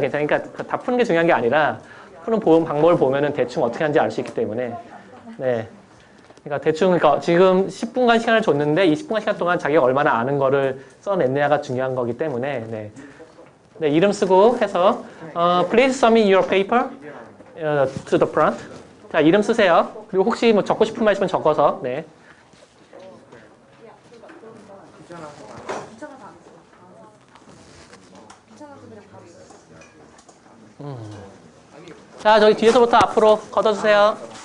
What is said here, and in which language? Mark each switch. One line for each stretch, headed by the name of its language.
Korean: 그러니까 다 푸는 게 중요한 게 아니라, 푸는 방법을 보면은 대충 어떻게 하는지 알 수 있기 때문에, 네. 그러니까 지금 10분간 시간을 줬는데, 이 10분간 시간 동안 자기가 얼마나 아는 거를 써냈느냐가 중요한 거기 때문에, 네. 네, 이름 쓰고 해서,
English: please submit your paper. to the front.
Korean: 자, 이름 쓰세요. 그리고 혹시 적고 싶은 말 있으면 적어서, 네. 자, 저기 뒤에서부터 앞으로 걷어주세요.